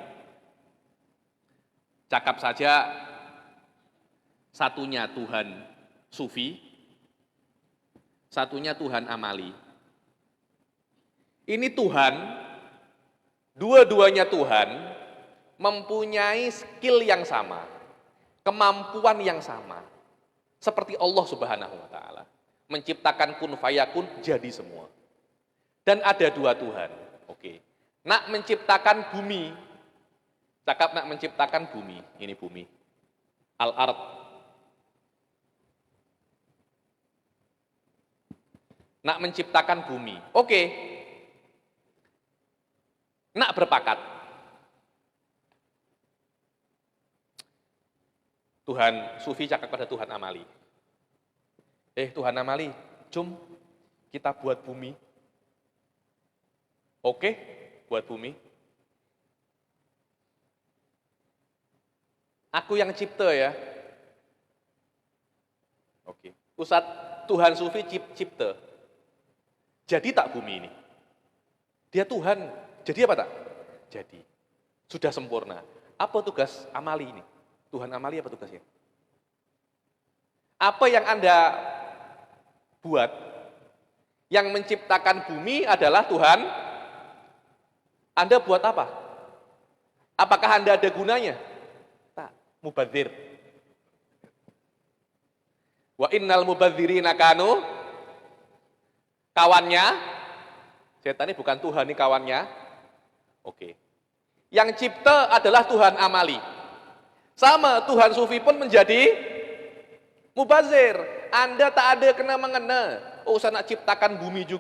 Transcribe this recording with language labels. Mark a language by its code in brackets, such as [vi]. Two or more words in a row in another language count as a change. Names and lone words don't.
[ms] Cakap saja satunya Tuhan Sufi, satunya Tuhan Amali. Ini Tuhan, dua-duanya Tuhan mempunyai skill yang sama, kemampuan yang sama. Seperti Allah [ar] سبحانه وتعالى [ms] menciptakan [ar] كن فيكون [ms] jadi semua. Dan ada dua Tuhan. Oke. Nak menciptakan bumi. Cakap nak menciptakan bumi. Ini bumi. Al-ard. Nak menciptakan bumi. Oke. Nak berpakat. Tuhan Sufi cakap pada Tuhan Amali. Tuhan Amali, jom kita buat bumi. Oke, buat bumi. Aku yang cipta ya. Oke. Ustadz, Tuhan Sufi cipta. Jadi tak bumi ini? Dia Tuhan. Jadi apa tak? Jadi. Sudah sempurna. Apa tugas Amali ini? Tuhan Amali apa tugasnya? Apa yang Anda buat? Yang menciptakan bumi adalah Tuhan. Anda buat apa? Apakah Anda ada gunanya? Tak, mubadzir. [ar] وإن المبذرين كانوا, [ms] kawannya, setan ini bukan Tuhan, ini kawannya. Oke. Yang cipta adalah Tuhan Amali. Sama, Tuhan Sufi pun menjadi mubazir. Anda tak ada kena-mengena. Saya nak ciptakan bumi juga.